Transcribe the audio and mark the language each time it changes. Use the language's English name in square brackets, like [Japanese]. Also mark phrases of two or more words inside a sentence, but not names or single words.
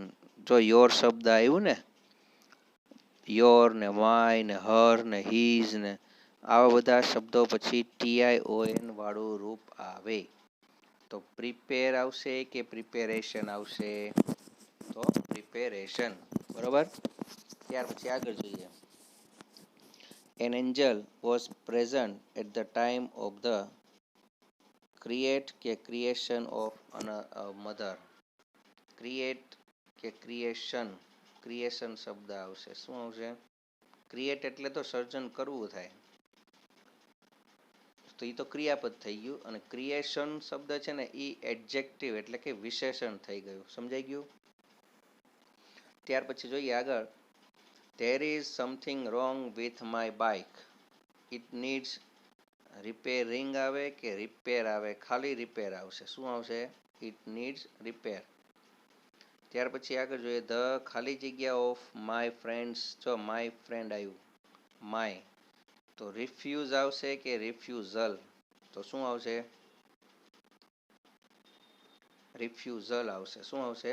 [Gujarati] જો યોર શબ્દ આવ્યું ને, યોર ને માય ને હર ને હીઝ ને આવા બધા શબ્દો પછી TION વાળું રૂપ આવે. તો પ્રિપેર આવશે કે પ્રિપેરેશન આવશે? તો પ્રિપેરેશન. બરોબર? ત્યાર પછી આગળ જોઈએ. [English] An angel was present at the time of the creation of a mother. Create કે creation. [Gujarati] ક્રિએશન શબ્દ આવશે. શું આવશે? ક્રિએટ એટલે તો સર્જન કરવું થાય, તો એ તો ક્રિયાપદ થઈ ગયું. અને ક્રિએશન શબ્દ છે ને એ એડજેક્ટિવ એટલે કે વિશેષણ થઈ ગયું. સમજાઈ ગયું? ત્યાર પછી જોઈએ આગળ. [English] There is something wrong with my bike. It needs repairing [Gujarati] આવે કે રિપેર આવે? ખાલી રિપેર આવશે. શું આવશે? [English] It needs repair. [Gujarati] ત્યાર પછી આગળ જોઈએ. ધ ખાલી જગ્યા [English] of my friends. [Gujarati] જો [English] my friend [Gujarati] આવ્યું, માય. તો રિફ્યુઝ આવશે કે રિફ્યુઝલ? તો શું આવશે? રિફ્યુઝલ આવશે. શું આવશે?